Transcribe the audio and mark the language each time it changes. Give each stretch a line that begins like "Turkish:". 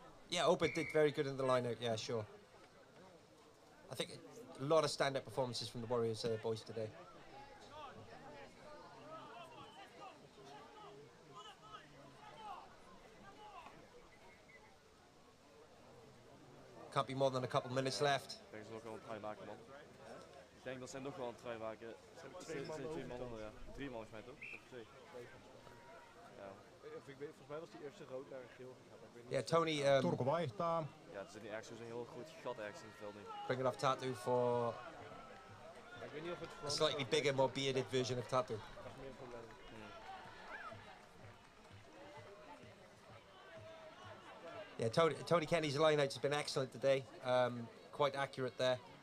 English: Yeah, Oben did very good in the line-out. Yeah, sure. I think a lot of stand-up performances from the Warriors boys today. Can't be more than a couple minutes left.
Dutch: Ik denk dat ze ook wel een try maken, man. Ik denk dat zij nog wel een try maken. Zijn twee mannen, ja. 3 man, volgens mij toch? Of 2? Ja. Volgens mij was die eerste rood naar geel gegaan.
English: Yeah, Tony.
Finnish: Turku vaihtaa.
Dutch: Ja, het is niet ergens zo'n heel groot gat ergens in het veld nu.
English: Bring it off Tatu for
Dutch: Ik weet niet of het
English: a slightly bigger, more bearded version of Tatu. Yeah, Tony Kenny's line-outs has been excellent today. Quite accurate there.